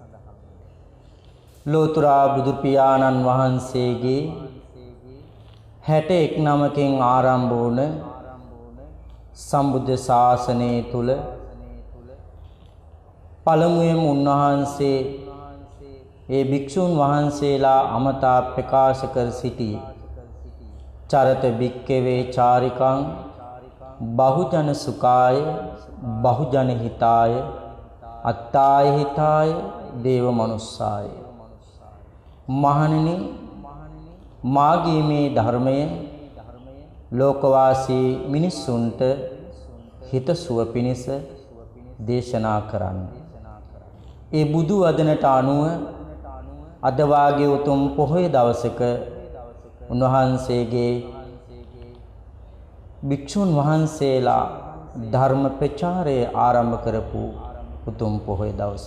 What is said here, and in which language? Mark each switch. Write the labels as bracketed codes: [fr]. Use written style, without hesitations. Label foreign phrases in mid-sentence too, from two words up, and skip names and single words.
[si] ලෝතර බුදු පියාණන් වහන්සේගේ 61 නමකින් ආරම්භ වුණ සම්බුද්ධ ශාසනය තුල පළමුවෙන් උන්වහන්සේ ඒ භික්ෂුන් වහන්සේලා අමතා ප්‍රකාශ කර සිටි [pi] චරත භික්කවේ චාරිකං බහුජන සුඛාය බහුජන හිතාය අත්තාය හිතාය දේව මනුස්සාය. [si] මහණෙනි, මාගේ මේ ධර්මය ලෝකවාසී මිනිසුන්ට හිතසුව පිණිස දේශනා කරන්න. ඒ බුදු වදනට අනුව අද වාගේ උතුම් පොහොය දවසක උන්වහන්සේගේ භික්ෂුන් වහන්සේලා ධර්ම ප්‍රචාරය ආරම්භ කරපු උතුම් පොහොය දවස.